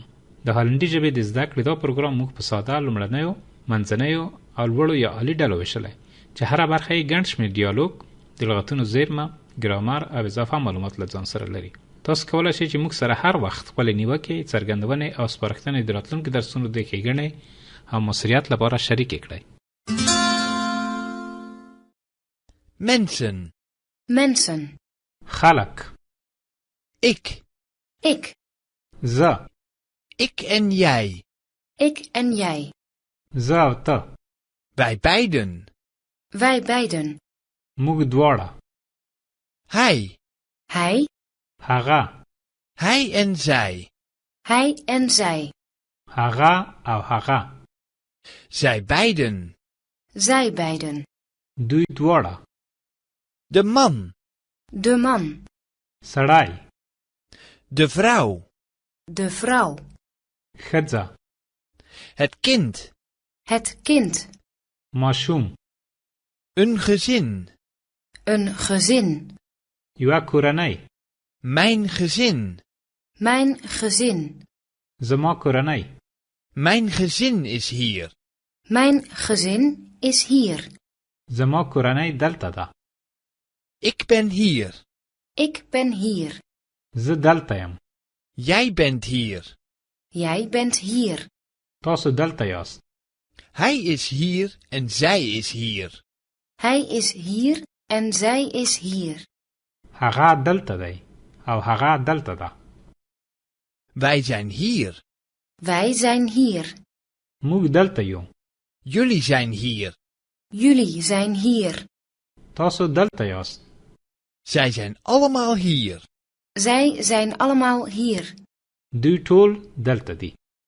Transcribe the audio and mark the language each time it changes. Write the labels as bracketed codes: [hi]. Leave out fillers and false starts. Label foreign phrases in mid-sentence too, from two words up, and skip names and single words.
[ps] د هالندي ژبې د زده کړې دا پروګرام موږ په ساده، لومړنیو، منځنیو او لوړو یا عالي ډلو ویشلی چې هره برخه یې ګڼ شمېر ډیالوګ، د لغتونو زیرمه، ګرامر او اضافه معلومات له ځان سره لري. تاسو کولی شئ چې موږ سره هر وخت خپلې نیوکې، څرګندونې او سپارښتنې د راتلونکو درسونو د ښېګڼې او مؤثریت لپاره شریکې کړئ. [nl] Mensen. [ps] خلق. [nl] Ik. [ps] زه. [nl] Ik en jij. Ik en jij. [ps] زه او ته. [nl] Wij beiden. Wij beiden. [ps] موږ دواړه. [nl] Hij. [ps] هغه. [nl] Hij en zij. Hij en zij. [ps] هغه او هغه. [nl] Zij beiden. Zij beiden. [ps] دوی دواړه. [nl] De man. De man. [ps] سړی. [nl] De vrouw. De vrouw. [ps] ښځه. [nl] Het kind. Het kind. [ps] ماشوم. [nl] Een gezin. Een gezin. [ps] یوه کورنۍ. [nl] Mijn gezin. Mijn gezin. [ps] زما کورنۍ. [nl] Mijn gezin is hier. Mijn gezin is hier. [ps] زما کورنۍ دلته ده. [nl] Ik ben hier. Ik ben hier. [ps] زه دلته یم. [nl] Jij bent hier. Jij bent hier. [ps] تاسو دلته یاست. [nl] Hij is hier en zij is hier. Hij is hier en zij is hier. [ps] هغه دلته دی او هغه دلته ده. [nl] Wij zijn hier. Wij zijn hier. [ps] موږ دلته یو. [nl] Jullie zijn hier. Jullie zijn hier. [ps] تاسو دلته یاست. [nl] Zij zijn allemaal hier. Zij zijn allemaal hier. [ps] دوی ټول دلته دي.